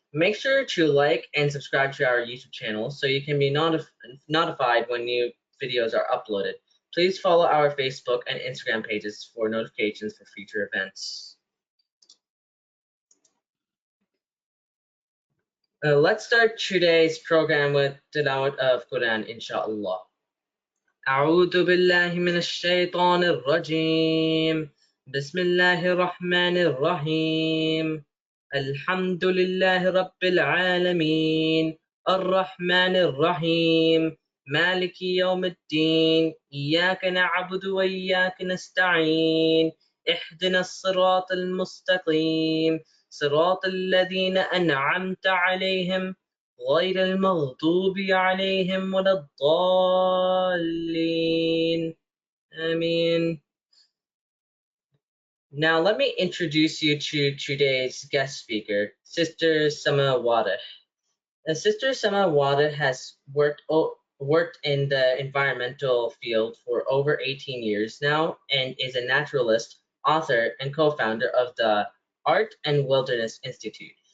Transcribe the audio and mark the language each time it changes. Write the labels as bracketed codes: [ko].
[en] Make sure to like and subscribe to our YouTube channel so you can be notified when new videos are uploaded. Please follow our Facebook and Instagram pages for notifications for future events. Let's start today's program with tilawat of Quran, inshallah. [ar] أعوذ بالله من الشيطان الرجيم بسم الله الرحمن الرحيم الحمد لله رب العالمين الرحمن الرحيم مالك يوم الدين إياك نعبد وإياك نستعين اهدنا الصراط المستقيم صراط الذين أنعمت عليهم غير المغضوب عليهم ولا الضالين. [en] Ameen. Now let me introduce you to today's guest speaker, Sister Sama Wareh. Sister Sama Wareh has worked in the environmental field for over 18 years now and is a naturalist, author, and co-founder of the Art and Wilderness Institute.